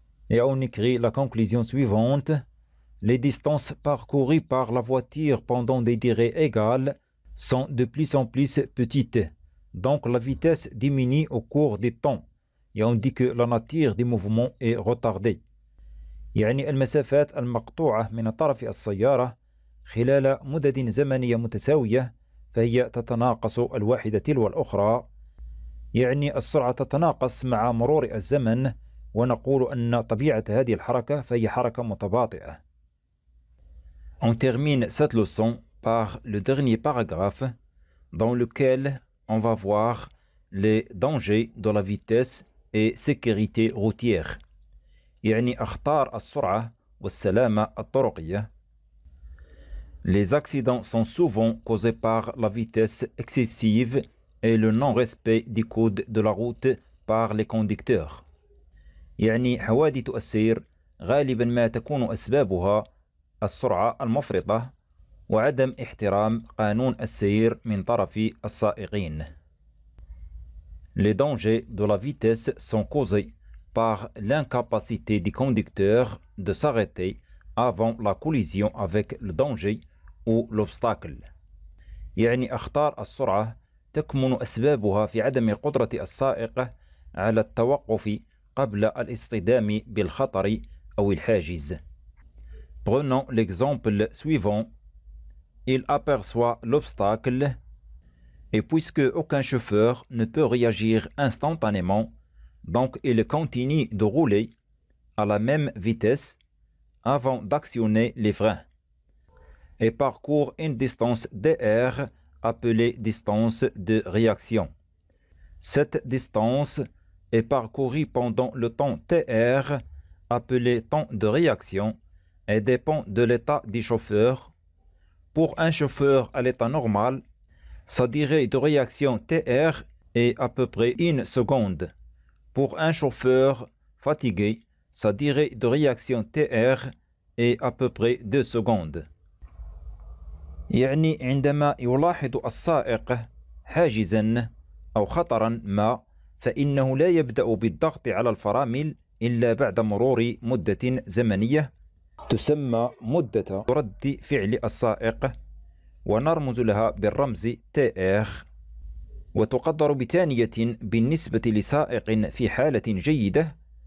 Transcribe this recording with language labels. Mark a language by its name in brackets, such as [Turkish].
[French] Et on écrit la conclusion suivante. Les distances parcourues par la voiture pendant des durées égales sont de plus en plus petites. Donc la vitesse diminue au cours du temps. Et on dit que la nature du mouvement est retardée. [Arabic] يعني المسافات المقطوعة من طرف السيارة خلال مدد زمنية متساوية فهي تتناقص الواحدة تلو الأخرى. يعني السرعة تتناقص مع مرور الزمن ونقول أن طبيعة هذه الحركة فهي حركة متباطئة. [French] On termine cette leçon par le dernier paragraphe dans lequel on va voir les dangers de la vitesse et sécurité routière. [Arabic] يعني أخطار السرعة والسلامة الطرقية. [French] Les accidents sont souvent causés par la vitesse excessive et le non-respect du code de la route par les conducteurs. [Arabic] يعني حوادث السير غالبا ما تكون أسبابها السرعة المفرطة وعدم احترام قانون السير من طرف السائقين. [French] Les dangers de la vitesse sont causés par l'incapacité du conducteur de s'arrêter avant la collision avec le danger ou l'obstacle. [Arabic] يعني أخطار السرعة تكمن أسبابها في عدم قدرة السائق على التوقف قبل الاصطدام بالخطر أو الحاجز. [French] Prenons l'exemple suivant. Il aperçoit l'obstacle et puisque aucun chauffeur ne peut réagir instantanément, donc il continue de rouler à la même vitesse avant d'actionner les freins et parcourt une distance dr appelée distance de réaction. Cette distance est parcourue pendant le temps tr appelé temps de réaction et dépend de l'état du chauffeur. Pour un chauffeur à l'état normal, sa durée de réaction tr est à peu près 1 seconde. Pour un chauffeur fatigué, sa durée de réaction tr est à peu près 2 secondes. [Arabic] يعني عندما يلاحظ السائق حاجزا أو خطرا ما فإنه لا يبدأ بالضغط على الفرامل إلا بعد مرور مدة زمنية تسمى مدة رد فعل السائق ونرمز لها بالرمز TR وتقدر بثانية بالنسبة لسائق في حالة جيدة